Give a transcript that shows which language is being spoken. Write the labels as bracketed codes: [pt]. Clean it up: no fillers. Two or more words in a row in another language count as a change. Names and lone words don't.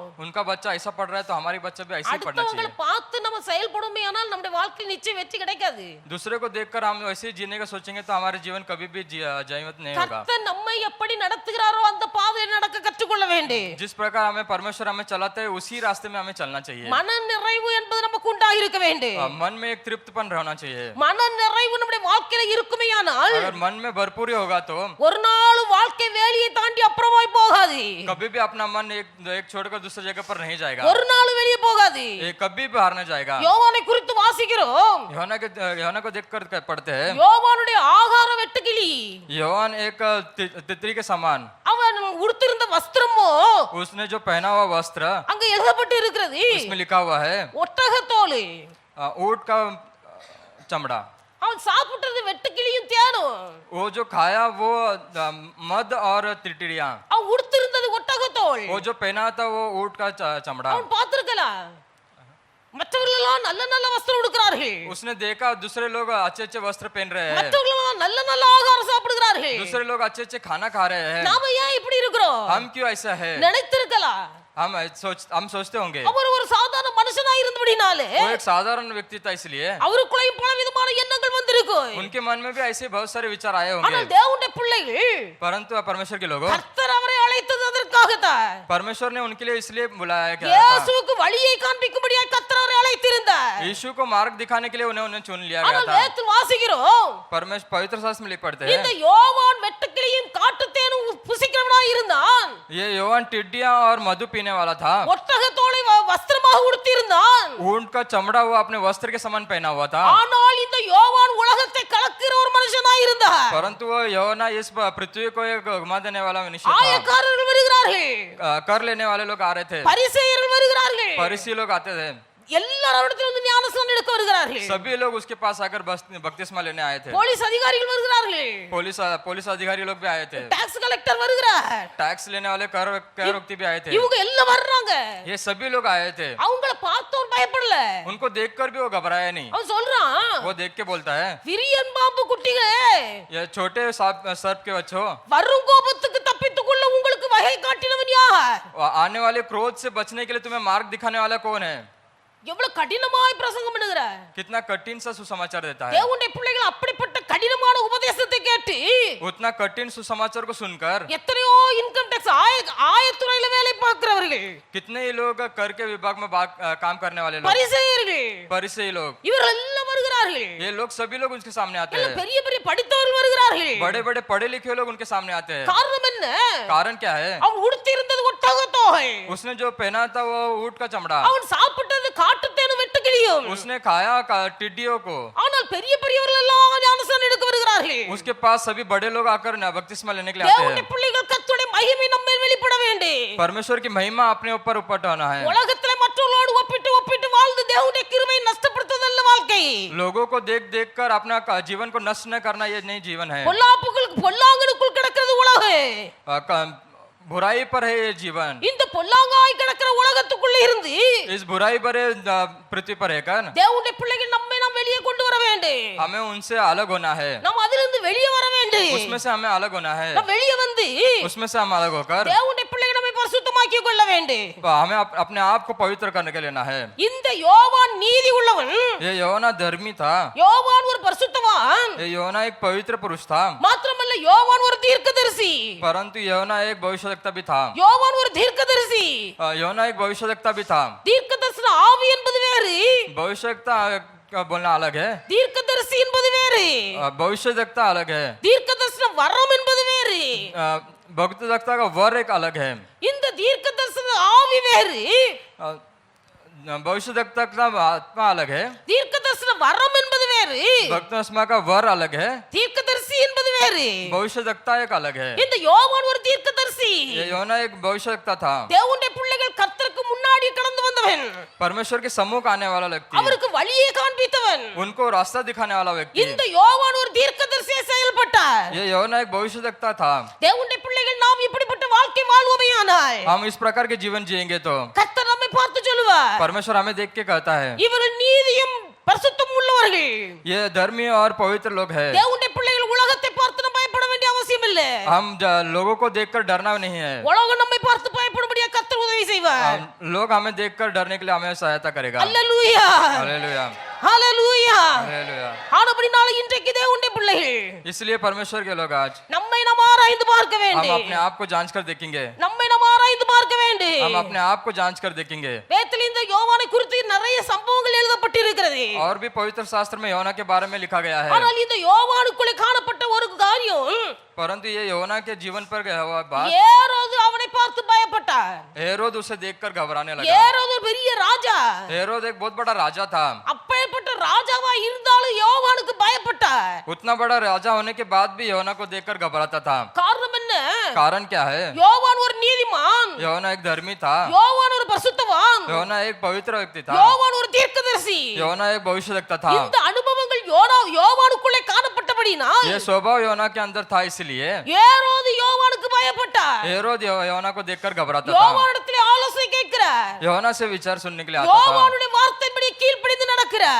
[hi] उनका बच्चा ऐसा पढ़ रहा है तो हमारी बच्चा भी ऐसे ही पढ़ना [ta] அடுத்தவங்களை [hi] चाहिए। [ta] பார்த்து நம்ம செயல்படுமே ஆனால் நம்முடைய வாழ்க்கையில் நிச்சயம் வெற்றி கிடைக்காது. [hi] दूसरे को देखकर हम ऐसे ही जीने का सोचेंगे तो हमारे जीवन कभी भी जयवंत नहीं होगा। [ta] கர்த்தர் நம்மை எப்படி நடத்துகிறாரோ அந்த பாதையில் நடக்க கற்றுக்கொள்ள வேண்டும். [hi] जिस प्रकार हमें परमेश्वर हमें चलाते है उसी रास्ते में हमें चलना चाहिए। [ta] மன நிறைவு என்பது நமக்கு உண்டாக இருக்க வேண்டும். [hi] मन में एक तृप्तपन रहना चाहिए। [ta] மன நிறைவு நம்முடைய வாழ்க்கையில இருக்குமேயானால் [hi] अगर मन में भरपूरी होगा तो [ta] ஒரு நாள் வாழ்க்கை வேலியை தாண்டி அப்புறமாய் போகாது. [hi] कभी भी अपना मन एक छोड़कर दूसरी जगह पर नहीं जाएगा, [ta] ஒரு நாள் வெளியே போகாது. [hi] ये कभी भी हारने जाएगा। [ta] யோவானை குறித்து வாசிக்கிறோம், [hi] योना को देखकर पढ़ते हैं, [ta] யோவானுடைய ஆகார வெட்டுக்கிளி, [hi] योहान एक तितली के समान, [ta] அவன் உடுத்திருந்த வஸ்திரமோ [hi] उसने जो पहना हुआ वस्त्र [ta] அங்க எழுதப்பட்டு இருக்கிறது [hi] उसमें लिखा हुआ है [ta] ஒட்டகத்தோல். [hi] ऊंट का चमड़ा। [ta] அவன் சாப்பிட்டது வெட்டுக்கிளியும் தேனும், [hi] वो जो खाया वो मद और तिटिड़िया, [ta] அவன் உடுத்திருந்தது ஒட்டகத்தோல். [hi] वो जो पहना था वो ऊंट का चमड़ा। [ta] அவன் பார்த்திருக்கலாம் மற்றவர்கள் எல்லாம் நல்ல நல்ல வஸ்திரம் உடுக்கிறார்கள், [hi] उसने देखा दूसरे लोग अच्छे अच्छे वस्त्र पहन रहे हैं, [ta] மற்றவர்கள் எல்லாம் நல்ல நல்ல ஆகாரம் சாப்பிடுகிறார்கள். [hi] दूसरे लोग अच्छे अच्छे खाना खा रहे हैं, [ta] நாம ஏன் இப்படி இருக்கிறோம் [hi] हम क्यों ऐसा है? [ta] நினைத்திருக்கலாம். [hi] हम सोचते होंगे [ta] அவர் ஒரு சாதாரண மனுஷனா இருந்தபடினாலே [hi] वो एक साधारण व्यक्ति था, इसलिए [ta] அவருக்குள்ளேயும் பல விதமான எண்ணங்கள் வந்திருக்கும். [hi] उनके मन में भी ऐसे बहुत सारे विचार आए होंगे। [ta] ஆனால் தேவனுடைய பிள்ளைகள் [hi] परंतु परमेश्वर के लोगों, [ta] கர்த்தர் அவரை அழைத்தது அதற்காகத்தான். [hi] परमेश्वर ने उनके लिए इसलिए बुलाया गया था। [ta] இயேசுவுக்கு வழியை காண்பிக்கும்படியாக கர்த்தர் அவரை அழைத்திருந்தார். [hi] यीशु को मार्ग दिखाने के लिए उन्हें चुन लिया गया [ta] ஆனால் [hi] था। [ta] வேதத்தில் வாசிக்கிறோம், [hi] पवित्र शास्त्र में लिख पढ़ते [ta] இந்த [hi] हैं, [ta] யோவான் வெட்டுக்கிளியும் காட்டுத்தேனும் புசிக்கிறவனாய் இருந்தான், [hi] ये योहान टिड्डियां और मधु पीने वाला था, [ta] ஒட்டகத்தோலை வஸ்திரமாக உடுத்தியிருந்தான். [hi] ऊंट का चमड़ा वो अपने वस्त्र के समान पहना हुआ था। [ta] ஆனால் இந்த யோவான் உலகத்தை கலக்கிற ஒரு மனுஷனாய் இருந்தார். [hi] परंतु वो योना इस पृथ्वी को एक घुमा देने वाला मनुष्य था। [ta] ஆயக்காரர்கள் வருகிறார்கள், [hi] कर लेने वाले लोग आ रहे थे, [ta] பரிசேயர்கள் வருகிறார்கள், [hi] फरीसी लोग आते थे, [ta] எல்லாரிடத்திலும் வந்து ஞானஸ்நானம் எடுக்க வருகிறார்கள். [hi] सभी लोग उसके पास आकर बपतिस्मा लेने आए थे। [ta] போலீஸ் அதிகாரிகள் வருகிறார்கள். [hi] पुलिस अधिकारी लोग भी आए थे। [en] tax collector [ta] வருகிறார். [hi] टैक्स लेने वाले कर व्यक्ति भी आए थे। [ta] இவங்க எல்லாம் வர்றாங்க. [hi] ये सभी लोग आए थे। [ta] அவங்கள பார்த்தோர் பயப்படல. [hi] उनको देखकर भी वो घबराया नहीं। [ta] அவன் சொல்றான், [hi] वो देख के बोलता है, [ta] விரியன் பாம்பு குட்டிகளே, [hi] ये छोटे सर्प के बच्चों, [ta] வரும் கோபத்துக்கு தப்பித்துக் கொள்ள உங்களுக்கு வகை காட்டினவன் யார்? [hi] आने वाले क्रोध से बचने के लिए तुम्हें मार्ग दिखाने वाला कौन है? [ta] எவ்வளவு கடினமாய் பிரசங்கம் பண்ணுகிறார். [hi] कितना कठिन सा सुसमाचार देता है। [ta] தேவனுடைய பிள்ளைகள் அப்படிப்பட்ட கடினமான உபதேசத்தை கேட்டு [hi] उतना कठिन सुसमाचार को सुनकर [ta] எத்தனையோ [en] income tax [ta] ஆயத்துறையில வேலை பார்க்கிறவர்கள், [hi] कितने ही लोग कर के विभाग में काम करने वाले लोग, [ta] பரிசேயர்கள், [hi] परिचय लोग, [ta] இவர்கள் எல்லாம் வருகிறார்கள். [hi] ये लोग सभी लोग उसके सामने आते [ta] எல்லாம் [hi] हैं। [ta] பெரிய பெரிய படித்தவர்கள் வருகிறார்கள். [hi] बड़े बड़े पढ़े लिखे लोग उनके सामने आते हैं। [ta] காரணம் என்ன? [hi] कारण क्या है? [ta] அவன் உடுத்தி இருந்தது ஒட்டக தோகை, [hi] उसने जो पहना था वो ऊंट का चमड़ा, [ta] அவன் சாப்பிட்டது காட்டுத்தேனும் வெட்டுக்கிளியும். [hi] उसने खाया टिड्डियों को। [ta] ஆனால் பெரிய பெரியவர்கள் எல்லாம் ஞானஸ்நானம் எடுக்க வருகிறார்கள். [hi] उसके पास सभी बड़े लोग आकर बपतिस्मा लेने के लिए आते [ta] தேவனுடைய [hi] हैं। [ta] பிள்ளைகள் கர்த்தருடைய மகிமை நம்மேல் வெளிப்பட வேண்டும். [hi] परमेश्वर की महिमा अपने ऊपर उपट होना है। [ta] உலகத்திலே மற்றவர்களோடு ஒப்பிட்டு ஒப்பிட்டு வாழ்ந்து தேவனுடைய கிருபையை நஷ்டப்படுத்துதல்ல வாழ்க்கை. [hi] लोगों को देख देख कर अपना जीवन को नष्ट न करना ये नहीं जीवन है। [ta] பொல்லாங்கனுக்குள் கிடக்கிறது உலகம். [hi] बुराई पर है ये जीवन। [ta] இந்த பொல்லாங்காய் கிடக்கிற உலகத்துக்குள்ள இருந்து [hi] इस बुराई पर पृथ्वी पर रहकर [ta] தேவனுடைய பிள்ளைகள் நம்மை நாம் வெளியே கொண்டு வர வேண்டும். [hi] हमें उनसे अलग होना है। [ta] நாம் அதிலிருந்து வெளியே வர வேண்டும். [hi] उसमें से हमें अलग होना है। [ta] நாம் வெளியே வந்து [hi] उसमें से हम अलग होकर [ta] தேவனுடைய பிள்ளைகள் நம்மை பரிசுத்தமாக்கிக் கொள்ள வேண்டும். [hi] हमें अपने आप को पवित्र करने के लेना है। [ta] இந்த யோவான் நீதி உள்ளவன், [hi] ये योना धर्मी था। [ta] யோவான் ஒரு பரிசுத்தவான், [hi] ये योना एक पवित्र पुरुष था। [ta] மாத்திரமல்ல யோவான் ஒரு தீர்க்கதரிசி. [hi] परंतु योना एक भविष्यवक्ता भी था। [ta] யோவான் ஒரு தீர்க்கதரிசி. [hi] योना एक भविष्यवक्ता भी था। [ta] தீர்க்கதரிசன ஆவி என்பது வேறு, [hi] भविष्यवक्ता का बोलना अलग है। [ta] தீர்க்கதரிசி என்பது வேறு, [hi] भविष्यवक्ता अलग है। [ta] தீர்க்கதரிசன வரம் என்பது வேறு. [hi] भक्तवक्ता का वर एक अलग है। [ta] இந்த தீர்க்கதரிசன ஆவி வேறு, [hi] भविष्यवक्ता का आत्मा अलग है। [ta] தீர்க்கதரிசன வரம் என்பது வேறு, [hi] भक्तस्मा का वर अलग है। [ta] தீர்க்கதரிசி என்பது வேறு. [hi] भविष्यवक्ता एक अलग है। [ta] இந்த யோவான் ஒரு தீர்க்கதரிசி. [hi] ये योना एक भविष्यवक्ता था। [ta] தேவனுடைய பிள்ளைகள் கர்த்தருக்கு முன்னாடி கடந்து வந்தவன், [hi] परमेश्वर के सम्मुख आने वाला व्यक्ति, [ta] அவருக்கு வழியை காண்பித்தவன். [hi] उनको रास्ता दिखाने वाला व्यक्ति। [ta] இந்த யோவான் ஒரு தீர்க்கதரிசியை செயல்பட்டார். [hi] ये योना एक भविष्यवक्ता था। [ta] தேவனுடைய பிள்ளைகள் நாம் இப்படிப்பட்ட வாழ்க்கை வாழ்வோமையானால் [hi] हम इस प्रकार के जीवन जिएंगे तो [ta] கர்த்தர் நம்மை பார்த்து சொல்லுவார், [hi] परमेश्वर हमें देख के कहता है, [ta] இவர்கள் நீதியும் பரிசுத்தம் உள்ளவர்கள். [hi] ये धर्मी और पवित्र लोग हैं। [ta] தேவனுடைய பிள்ளைகள் உலகத்தை பார்த்து நம்ம பயப்பட வேண்டிய அவசியம் இல்லை. [hi] हम लोगों को देखकर डरना नहीं है। [ta] உலகம் நம்மை பார்த்து பயப்படும்படியா கர்த்தர் உதவி செய்வார். [hi] लोग हमें देखकर डरने के लिए हमें सहायता करेगा। [ta] அல்லேலூயா, [hi] हालेलुया, [ta] ஹalleluya. [hi] हालेलुया। [ta] ஆனபடினால இன்றைக்கு தேவனுடைய பிள்ளைகள் [hi] इसलिए परमेश्वर के लोग आज [ta] நம்மை நாம் ஆராய்ந்து பார்க்க [hi] हम [ta] வேண்டும். [hi] अपने आप को जांच कर देखेंगे। [ta] நம்மை நாம் ஆராய்ந்து பார்க்க [hi] हम [ta] வேண்டும். [hi] अपने आप को जांच कर देखेंगे। [ta] வேதத்தில் இந்த யோவானை குறித்து நிறைய சம்பவங்கள் எழுதப்பட்டிருக்கிறது. [hi] और भी पवित्र शास्त्र में योना के बारे में लिखा गया है। [ta] ஆனால் இந்த யோவானுக்குள்ளே காணப்பட்ட ஒரு காரியம், [hi] परंतु ये योना के जीवन पर गया हुआ बात, [ta] ஏரோது அவனை பார்த்து பயப்பட்டார். [hi] हेरोद उसे देखकर घबराने लगा। [ta] ஏரோது ஒரு பெரிய ராஜா, [hi] हेरोद एक बहुत बड़ा राजा था। [ta] அப்பேற்பட்ட ராஜாவா இருந்தாலும் யோவானுக்கு பயப்பட்டார். [hi] उतना बड़ा राजा होने के बाद भी योना को देखकर घबराता था। [ta] காரணம் என்ன? [hi] कारण क्या है? [ta] யோவான் ஒரு நீதிமான், [hi] योना एक धर्मी था। [ta] யோவான் ஒரு பரிசுத்தவான், [hi] योना एक पवित्र व्यक्ति था। [ta] யோவான் ஒரு தீர்க்கதரிசி. [hi] योना एक भविष्यवक्ता था। [ta] இந்த அனுபவங்கள் யோவானுக்குள்ளே காணப்பட்டபடினால் [hi] ये स्वभाव योना के अंदर था, इसलिए [ta] ஏரோது யோவானுக்கு பயப்பட்டார். [hi] हेरोद योना को देखकर घबराता था। [ta] யோவானிடத்திலே ஆலோசனை கேட்கிறார். [hi] योना से विचार सुनने के लिए आता था। [ta] யோவானுடைய வார்த்தைப்படி கீழ்ப்படிந்து நடக்கிறார்.